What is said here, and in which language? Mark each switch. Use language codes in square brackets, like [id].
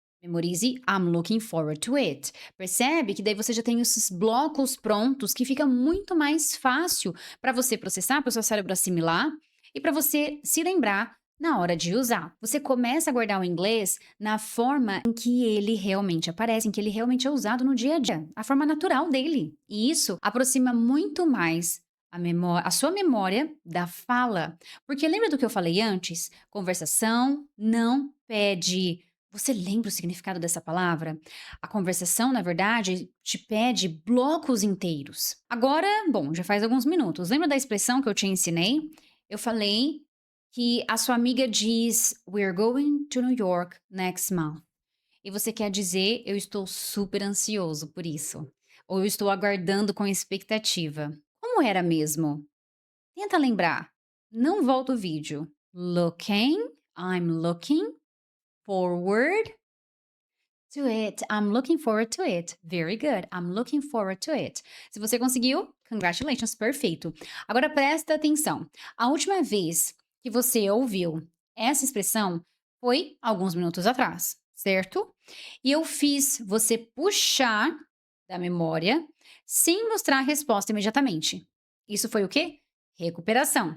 [en] Memorize I'm looking forward to it. [pt] Percebe que daí você já tem esses blocos prontos que fica muito mais fácil para você processar, para o seu cérebro assimilar e para você se lembrar na hora de usar. Você começa a guardar o inglês na forma em que ele realmente aparece, em que ele realmente é usado no dia a dia, a forma natural dele. E isso aproxima muito mais a sua memória da fala. Porque lembra do que eu falei antes? Conversação não pede. Você lembra o significado dessa palavra? A conversação, na verdade, te pede blocos inteiros. Agora, bom, já faz alguns minutos. Lembra da expressão que eu te ensinei? Eu falei que a sua amiga diz [en] We're going to New York next month. [pt] E você quer dizer eu estou super ansioso por isso. Ou eu estou aguardando com expectativa. Como era mesmo? Tenta lembrar. Não volta o vídeo. [en] Looking, I'm looking forward to it. I'm looking forward to it. Very good. I'm looking forward to it. [pt] Se você conseguiu, congratulations, perfeito. Agora presta atenção. A última vez que você ouviu essa expressão foi alguns minutos atrás, certo? E eu fiz você puxar da memória sem mostrar a resposta imediatamente. Isso foi o quê? Recuperação.